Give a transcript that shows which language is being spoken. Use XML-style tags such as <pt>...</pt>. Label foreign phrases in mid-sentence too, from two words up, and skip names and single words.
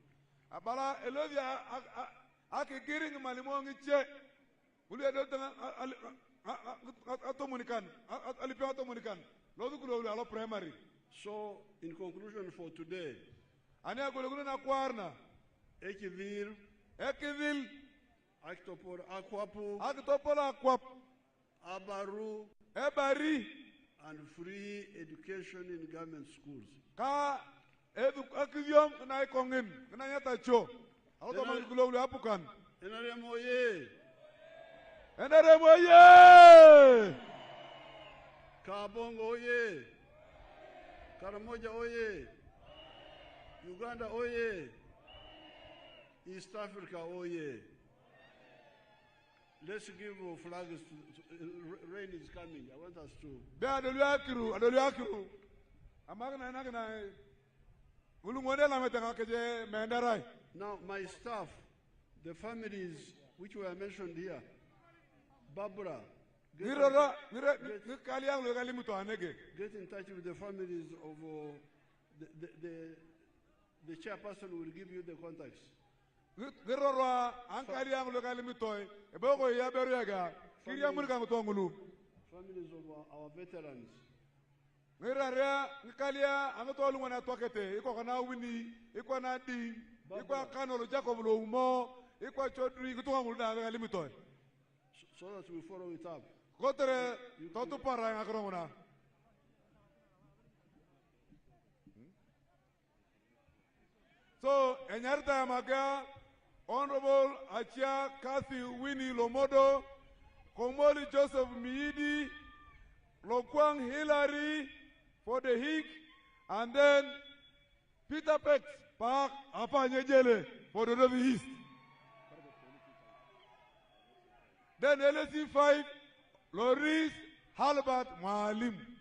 <en>So, in conclusion for today, Ekivil, Aktopor Akwapu, Abaru, and free education in government schools. Kabongo oye! Karamoja oye! Uganda oye! East Africa oye! Let's give flags to rain is coming. I want us to. Now my staff, the families which were mentioned here, Barbara, get in touch with the families of the chairperson will give you the contacts.</en> <kdj>Gerorwa ankali ang lokali mitoy eboko ya beriaga kiriya mulka ngutongulu.</kdj> <en>Families of our veterans.</en> <kdj>Ngirarea ngkalia angotolu ngwana twakete iko kana wini iko na di iko kanolo Jacob lo umo iko chodri kutunga na lokali mitoy.</kdj> <en>So that we follow it up.</en> <kdj>Kotere totu para ngakronguna.</kdj> <en>So, Enyarta Maga, Honorable Achia Kathy Winnie Lomodo, Komoli Joseph Miidi, Lokwang Hillary for the Hig, and then Peter Pex Park Apanyejele for the North East. Then LSC 5, Loris Halbert Maalim.</en>